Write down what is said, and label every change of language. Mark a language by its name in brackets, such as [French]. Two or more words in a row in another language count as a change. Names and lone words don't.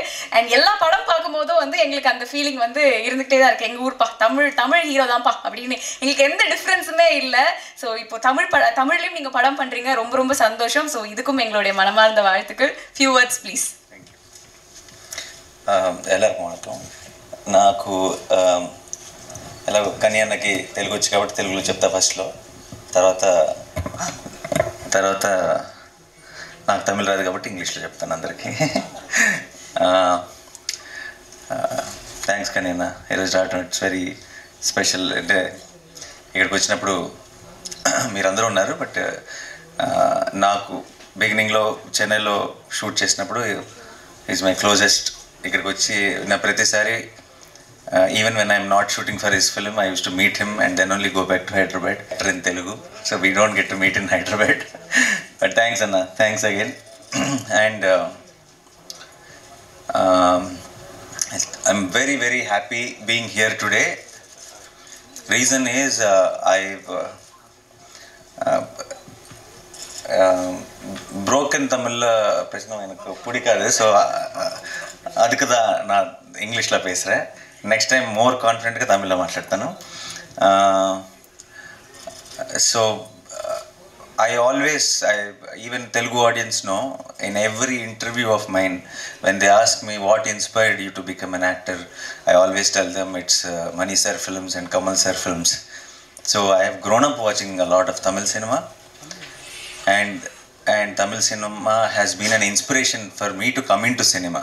[Tamil] அண்ட் எல்லா படம் பார்க்கும்போதும் வந்து எங்களுக்கு அந்த ஃபீலிங் வந்து இருந்துகிட்டே தான் இருக்குது. எங்கள் ஊருப்பா, தமிழ் ஹீரோ தான்ப்பா அப்படின்னு எங்களுக்கு எந்த டிஃப்ரென்ஸுமே இல்லை. ஸோ இப்போ தமிழ்லையும் நீங்கள் படம் பண்ணுறீங்க, ரொம்ப சந்தோஷம். ஸோ இதுக்கும் எங்களுடைய மனமார்ந்த வாழ்த்துக்கள். [English] Few words please. [Tamil] எல்லாருக்கும் வணக்கம். [Telugu] నాకు ఎలాగో కన్యాన్నకి తెలుగు వచ్చి కాబట్టి తెలుగులో చెప్తా ఫస్ట్లో, తర్వాత నాకు తమిళ రాదు కాబట్టి ఇంగ్లీష్లో చెప్తాను అందరికీ. థ్యాంక్స్ కన్యన్న, ఈరోజు రావడం [English] it's very special. [Telugu] అంటే ఇక్కడికి వచ్చినప్పుడు మీరందరూ ఉన్నారు, బట్ నాకు బిగినింగ్లో చెన్నైలో షూట్ చేసినప్పుడు [English] is my closest. [Telugu] ఇక్కడికి వచ్చి నా ప్రతిసారి [English] even when I'm not shooting for his film, I used to meet him and then only go back to Hyderabad in Telugu. So we don't get to meet in Hyderabad. But thanks Anna, thanks again. And I'm very happy being here today. Reason is I've broken Tamil [Tamil] பிரச்சனை எனக்கு பிடிக்காது. ஸோ அதுக்கு தான் நான் இங்கிலீஷில் பேசுகிறேன். [English] next time more [Telugu] కాన్ఫిడెంట్గా తమిళ్లో మాట్లాడతాను. [English] సో I even Telugu audience know, in every interview of mine, when they ask me what inspired you to become an actor, I always tell them it's Mani sir films and Kamal sir films. So I have grown up watching a lot of Tamil cinema, and Tamil cinema has been an inspiration for me to come into cinema.